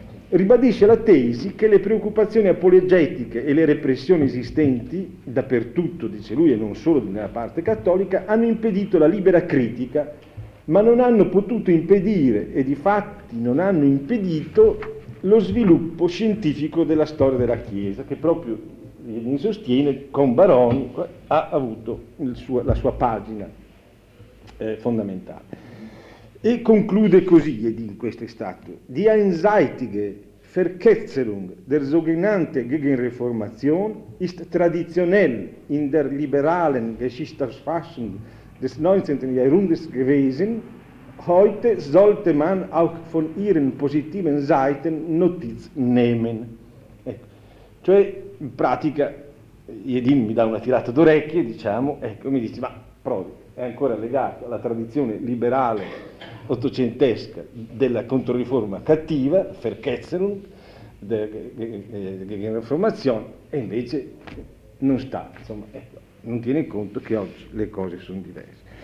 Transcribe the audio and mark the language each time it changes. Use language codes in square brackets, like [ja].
[it] Ribadisce la tesi che le preoccupazioni apologetiche e le repressioni esistenti dappertutto, dice lui, e non solo nella parte cattolica, hanno impedito la libera critica, ma non hanno potuto impedire, e di fatti non hanno impedito, lo sviluppo scientifico della storia della Chiesa, che proprio in sostiene con Baroni ha avuto la sua pagina fondamentale. E conclude così, ed in questo estratto: [de] Die einseitige Verketzerung der sogenannten Gegenreformation ist traditionell in der liberalen Geschichtsfassung des 19. Jahrhunderts gewesen. Heute sollte man auch von ihren positiven Seiten Notiz nehmen. [it] Ecco. Cioè, in pratica, Iedin mi dà una tirata d'orecchie, diciamo, ecco, mi dice, ma Prodi è ancora legato alla tradizione liberale ottocentesca della controriforma cattiva, Verketzerung, della riformazione, e invece non sta, insomma, ecco, non tiene conto che oggi le cose sono diverse.